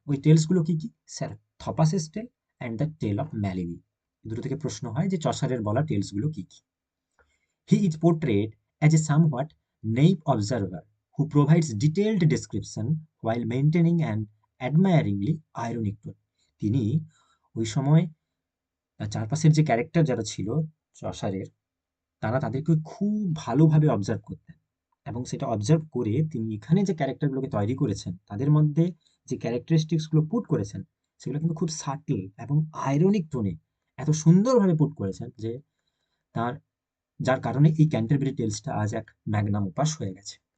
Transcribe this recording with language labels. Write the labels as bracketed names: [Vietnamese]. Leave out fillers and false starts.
[Bangla] ওই টেলসগুলো কি কি sir? থপাসেস tell and the tell of ম্যালিবি। দুটো থেকে প্রশ্ন হয় যে চসারের বলা টেলসগুলো কি কি। [English] He is portrayed as a somewhat naive observer who provides detailed description while maintaining an admiringly ironic tone. [Bangla] তিনি ওই সময় চারপাশের যে ক্যারেক্টার যারা ছিল চসারের, তারা তাদেরকে খুব ভালোভাবে অবজার্ভ করতেন, এবং সেটা অবজার্ভ করে তিনি এখানে যে ক্যারেক্টারগুলোকে তৈরি করেছেন তাদের মধ্যে যে ক্যারেক্টারিস্টিক্সগুলো পুট করেছেন সেগুলো কিন্তু খুব সাটল এবং আইরনিক টোনে এত সুন্দরভাবে পুট করেছেন যে তার যার কারণে এই ক্যান্টারবেরি টেলসটা আজ এক ম্যাগনাম ওপাস হয়ে গেছে।